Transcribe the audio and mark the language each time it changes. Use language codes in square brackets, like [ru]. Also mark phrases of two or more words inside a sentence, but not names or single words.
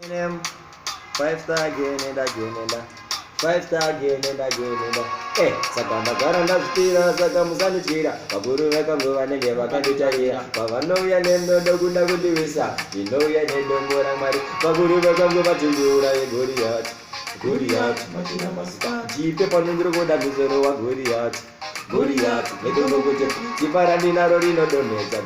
[en] Five star again and again and a-, five star again and again and a-, [sn] eh, saka ndagara ndazvitira, saka musandityira. Vakuru vekangu vanenge vakanditarira, pavanouya nenodo kuda kundiwisa, ndinouya nedombo raMwari. Vakuru vekangu vachindiuraya Goriati, Goriati, machina mazita. Ndipe pano ndiri kuda musoro waGoriati, Goriati, nedombo kuti dzimba randinaro rinodonhedza.